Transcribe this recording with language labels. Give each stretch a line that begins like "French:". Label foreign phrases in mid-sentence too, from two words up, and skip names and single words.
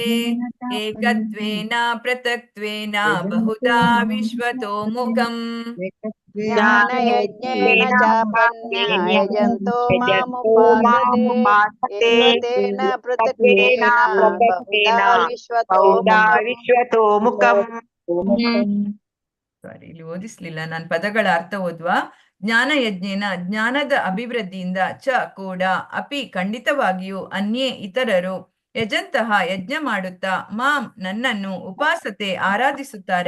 Sanskrit: ಏಕತ್ವೇನ ಪೃಥಕ್ತ್ವೇನ ಬಹುಧಾ ವಿಶ್ವತೋ ಮುಖಂ. ಜ್ಞಾನಯಜ್ಞೇನ ಚಾಪನ್ಯ ಯಜಂತೋ ಮಾಮುಪಾಸತೆ. ಏಕತೇನ ಪೃಥಕ್ತ್ವೇನ ಬಹುಧಾ ವಿಶ್ವತೋ ಮುಖಂ.
Kannada: ಸಾರಿ, ಇಲ್ಲಿ ಓದಿಸ್ಲಿಲ್ಲ ನಾನು. ಪದಗಳ ಅರ್ಥ ಓದ್ವಾ? ಜ್ಞಾನಯಜ್ಞೇನ ಜ್ಞಾನದ ಅಭಿವೃದ್ಧಿಯಿಂದ ಚ ಕೂಡ ಅಪಿ ಖಂಡಿತವಾಗಿಯೂ ಅನ್ಯೇ ಇತರರು ಯಜಂತಹ ಯಜ್ಞ ಮಾಡುತ್ತಾ ಮಾಂ ನನ್ನನ್ನು ಉಪಾಸತೆ ಆರಾಧಿಸುತ್ತಾರೆ.